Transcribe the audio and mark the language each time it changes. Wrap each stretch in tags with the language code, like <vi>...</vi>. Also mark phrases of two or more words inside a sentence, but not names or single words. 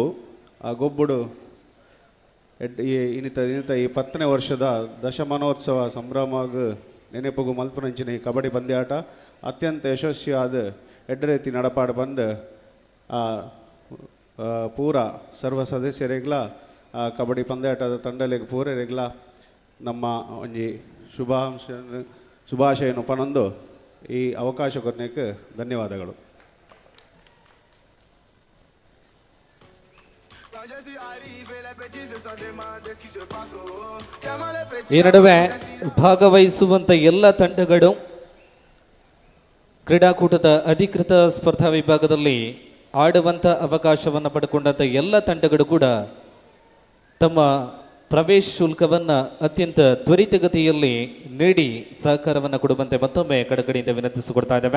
<tcy>ಆ ಗೊಬ್ಬುಡು ಇನ್ನಿತ ಈ 10ನೇ ವರ್ಷದ ದಶಮಾನೋತ್ಸವ ಸಂಭ್ರಮಗ ನೆನಪುಗು ಮಲ್ಪುನಂಚಿನ ಈ ಕಬಡ್ಡಿ ಪಂದ್ಯಾಟ ಅತ್ಯಂತ ಯಶಸ್ವಿಯಾದ ಎಡ್ಡೆ ರೀತಿ ನಡಪಾಡು ಬಂದು ಆ ಪೂರ ಸರ್ವ ಸದಸ್ಯರೆಗ್ಲ ಆ ಕಬಡ್ಡಿ ಪಂದ್ಯಾಟದ ತಂಡಲೆಗೆ ಪೂರರೆಗ್ಲ ನಮ್ಮ ಒಂಜಿ ಶುಭಾಶಯನು ಪನೊಂದು ಈ ಅವಕಾಶ ಕೊನೆಗೆ ಧನ್ಯವಾದಗಳು.</tcy> <kn>ಈ ನಡುವೆ ಭಾಗವಹಿಸುವಂತ ಎಲ್ಲ ತಂಡಗಳು ಕ್ರೀಡಾಕೂಟದ ಅಧಿಕೃತ ಸ್ಪರ್ಧಾ ವಿಭಾಗದಲ್ಲಿ ಆಡುವಂಥ ಅವಕಾಶವನ್ನು ಪಡ್ಕೊಂಡಂಥ ಎಲ್ಲ ತಂಡಗಳು ಕೂಡ ತಮ್ಮ ಪ್ರವೇಶ ಶುಲ್ಕವನ್ನು ಅತ್ಯಂತ ತ್ವರಿತಗತಿಯಲ್ಲಿ ನೀಡಿ ಸಹಕಾರವನ್ನು ಕೊಡುವಂತೆ ಮತ್ತೊಮ್ಮೆ ಕಡಕಡೆಯಿಂದ ವಿನಂತಿಸಿಕೊಡ್ತಾ ಇದ್ದೇವೆ.</kn>